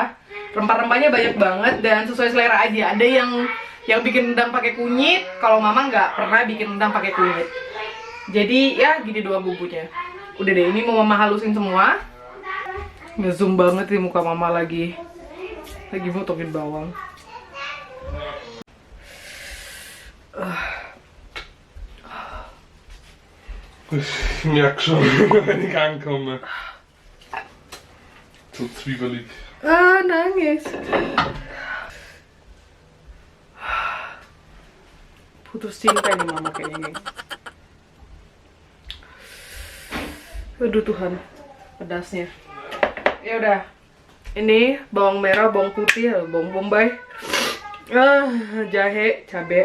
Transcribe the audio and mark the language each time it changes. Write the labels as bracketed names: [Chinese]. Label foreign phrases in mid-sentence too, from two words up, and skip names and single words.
[Indonesian] Rempah-rempahnya banyak banget dan sesuai selera aja. Ada yang bikin rendang pakai kunyit, kalau mama nggak pernah bikin rendang pakai kunyit. Jadi ya gini doang bumbunya. Udah deh, ini mau mama halusin semua. Ngezoom banget nih muka mama lagi motongin bawang. [German] Ich merke schon, wenn ich ankomme. So zwiebelig. [Indonesian] Nangis. Putus cinta nih mama kayaknya. Aduh Tuhan, pedasnya. Ya udah, ini bawang merah, bawang putih, bawang bombay, jahe, cabai.